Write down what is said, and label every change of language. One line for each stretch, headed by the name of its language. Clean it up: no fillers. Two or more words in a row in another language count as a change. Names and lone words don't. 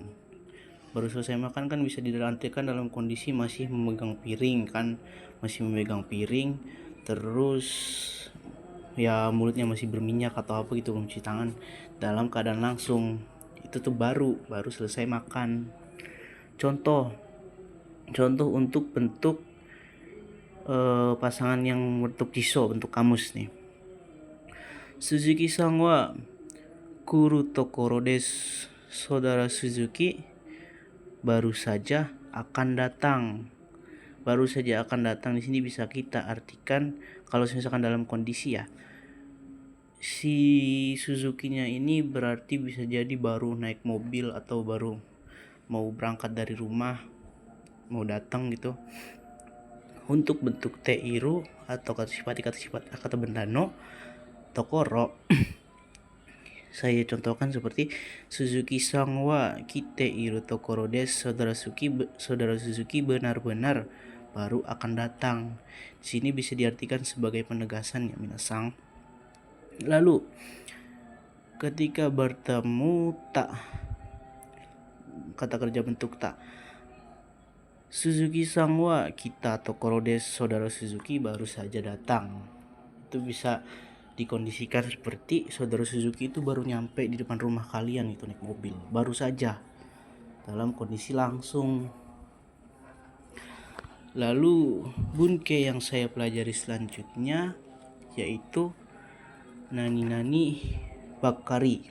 Indonesian: Baru selesai makan kan bisa diartikan dalam kondisi masih memegang piring kan, terus ya mulutnya masih berminyak atau apa gitu, mencuci tangan dalam keadaan langsung. Itu tuh baru selesai makan. Contoh untuk bentuk pasangan yang bentuk jiso, bentuk kamus nih.
Japanese: 鈴木さんは来るところです.
Indonesian: Saudara Suzuki baru saja akan datang. Baru saja akan datang di sini bisa kita artikan kalau misalkan dalam kondisi ya, si Suzuki-nya ini berarti bisa jadi baru naik mobil atau baru mau berangkat dari rumah, mau datang gitu. Untuk bentuk teiru atau kata sifat kata bendano tokoro saya contohkan seperti
Japanese: 鈴木さんは来ているところです,
Indonesian: saudara Suzuki benar-benar baru akan datang. Di sini bisa diartikan sebagai penegasan ya minasang. Lalu ketika bertemu tak, kata kerja bentuk tak,
Japanese: 鈴木さんは来たところです,
Indonesian: saudara Suzuki baru saja datang. Itu bisa dikondisikan seperti saudara Suzuki itu baru nyampe di depan rumah kalian itu naik mobil, baru saja, dalam kondisi langsung. Lalu bunke yang saya pelajari selanjutnya yaitu
Japanese: なになにばかり.